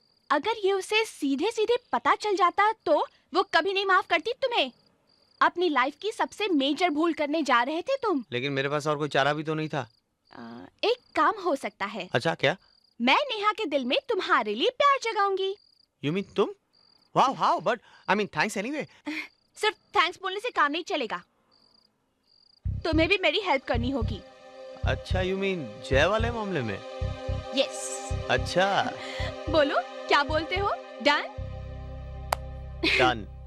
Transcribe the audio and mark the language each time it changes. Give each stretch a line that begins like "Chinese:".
Hindi: अगर ये उसे सीधे सीधे पता चल जाता तो वो कभी नहीं माफ करती तुम्हें। अपनी लाइफ की सबसे मेजर भूल करने जा रहे थे तुम। लेकिन मेरे पास और कोई चारा भी तो नहीं था। एक काम हो सकता है। अच्छा, क्या? मैं नेहा के दिल में तुम्हारे लिए प्यार जगाऊंगी।
English: You mean
Hindi: तुम?
English: Wow, how? But I mean thanks anyway.
Hindi: सिर्फ थैंक्स बोलने से काम नहीं चलेगा, तुम्हें भी मेरी हेल्प करनी होगी। अच्छा,
English: you mean
Hindi: जय वाले मामले में?
English: Yes.
Hindi: अच्छा। बोलो, क्या बोलते हो?
English: Done? Done.